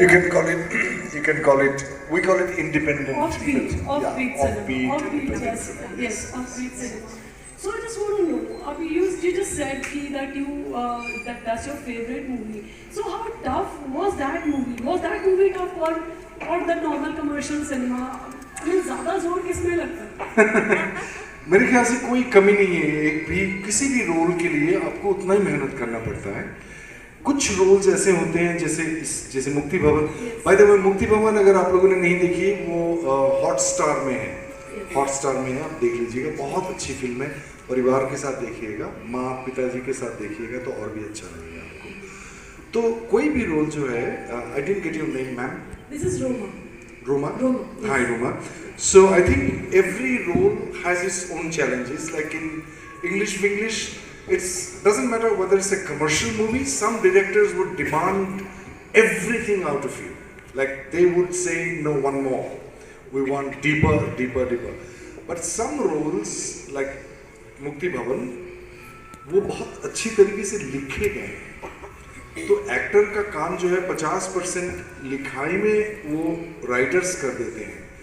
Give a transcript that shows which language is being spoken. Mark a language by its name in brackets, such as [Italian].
[English] You can call it. We call it independent. Offbeat Yeah, cinema. offbeat, Offbeat, independent. yes, offbeat cinema. So I just want to know, you just said that that's your favorite movie. So how tough was that movie? Was that movie tough or the normal commercial cinema? I mean, [Hindi] ज़्यादा जोर किसमें लगता है? मेरे ख्याल से कोई कमी नहीं है, एक भी किसी भी रोल के लिए आपको उतना ही मेहनत करना पड़ता है। कुछ रोल्स ऐसे होते हैं जैसे मुक्ति भवन। [English] by the way, [Hindi] मुक्ति भवन अगर आप लोगों ने नहीं देखी, वो हॉटस्टार में है, आप देख लीजिएगा, बहुत अच्छी फिल्म है। परिवार के साथ देखिएगा, माँ पिताजी के साथ देखिएगा तो और भी अच्छा लगेगा आपको। तो कोई भी रोल जो है, [English] I didn't get your name ma'am. This is Roma. Roma? Roma, yes. Hi Roma. So I think every role has its own challenges. Like in English, it doesn't matter whether it's a commercial movie. Some directors would demand everything out of you. Like they would say, no, one more. We want deeper. But some roles, like Mukti Bhavan, [Hindi] वो बहुत अच्छी तरीके से लिखे गए हैं। तो actor का काम जो है 50% लिखाई में वो राइटर्स कर देते हैं।